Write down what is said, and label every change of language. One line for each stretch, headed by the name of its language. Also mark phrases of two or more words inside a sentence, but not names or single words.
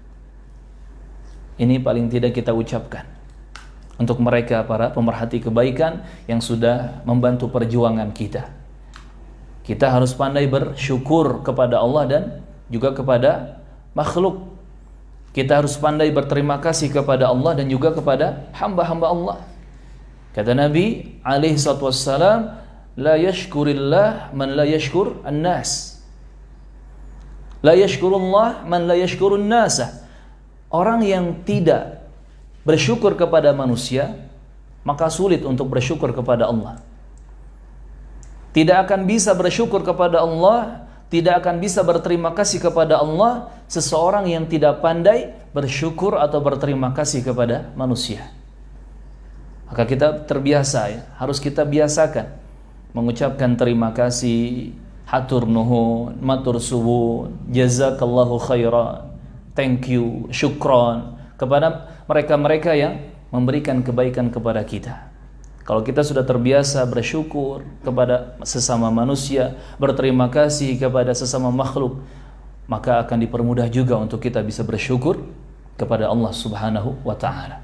Indonesian: Ini paling tidak kita ucapkan untuk mereka, para pemerhati kebaikan yang sudah membantu perjuangan kita. Kita harus pandai bersyukur kepada Allah dan juga kepada makhluk. Kita harus pandai berterima kasih kepada Allah dan juga kepada hamba-hamba Allah. Kata Nabi
Arabic: عليه الصلاة والسلام, لا يشكر الله من لا يشكر الناس. لا يشكر الله من لا يشكر الناس.
Indonesian: Orang yang tidak bersyukur kepada manusia, maka sulit untuk bersyukur kepada Allah. Tidak akan bisa bersyukur kepada Allah, tidak akan bisa berterima kasih kepada Allah seseorang yang tidak pandai bersyukur atau berterima kasih kepada manusia. Maka kita terbiasa ya, harus kita biasakan mengucapkan terima kasih,
Sundanese: hatur nuhun,
Javanese: matur suwun,
Arabic: جزاك الله خيرا,
English: thank you,
Indonesian: syukron kepada mereka-mereka yang memberikan kebaikan kepada kita. Kalau kita sudah terbiasa bersyukur kepada sesama manusia, berterima kasih kepada sesama makhluk, maka akan dipermudah juga untuk kita bisa bersyukur kepada Allah
Arabic: سبحانه وتعالى.